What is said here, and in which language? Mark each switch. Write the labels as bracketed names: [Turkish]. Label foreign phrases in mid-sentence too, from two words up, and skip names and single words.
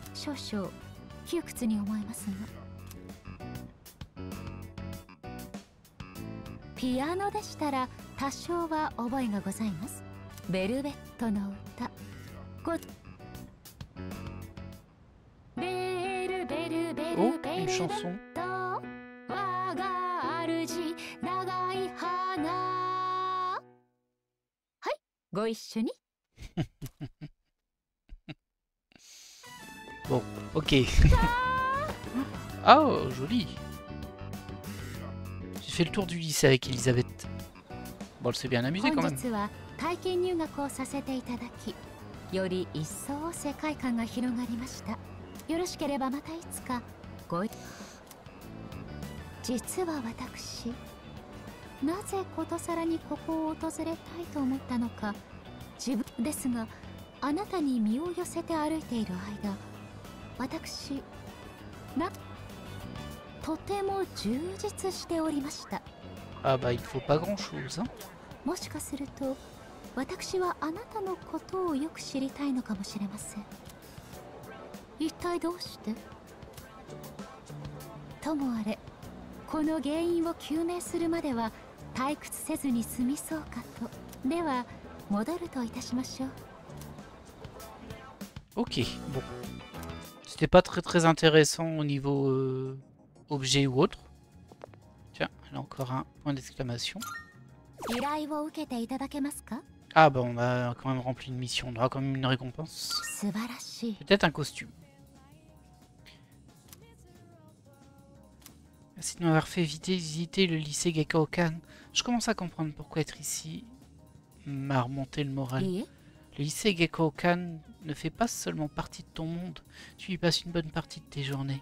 [Japanese] 少々窮屈に思えますが。ピアノでしたら多少は覚えがございます。ベルベットの歌。ベルベルベルベルベル [French] Oh, une chanson. [Japanese] 我が主長い花。はい、ご一緒に。 [French] Bon, ok. Ah, oh, joli. J'ai fait le tour du lycée avec Elisabeth. Bon, elle s'est bien amusée quand même. [Japanese] 本日は体験入学をさせていただき、より一層世界観が広がりました。よろしければまたいつか実は私、なぜことさらにここを訪れたいと思ったのか自分ですが、あなたに身を寄せて歩いている間、私とても充実しておりました。 [French] Ah bah il faut pas grand chose, hein. [Japanese] もしかすると私はあなたのことをよく知りたいのかもしれません。一体どうして？ともあれ、この原因を究明するまでは退屈せずに済みそうかと。では戻るといたしましょう。 [French] Ok, bon. C'était pas très intéressant au niveau objet ou autre. Tiens, elle a encore un point d'exclamation. [Japanese] 依頼を受けていただけますか？ [French] Ah bah on a quand même rempli une mission, on aura quand même une récompense. [Japanese] 素晴らしい。 [French] Peut-être un costume. Merci de m'avoir fait visiter le lycée Gekkokan. Je commence à comprendre pourquoi être ici m'a remonté le moral. Le lycée Gekkokan ne fait pas seulement partie de ton monde, tu y passes une bonne partie de tes journées.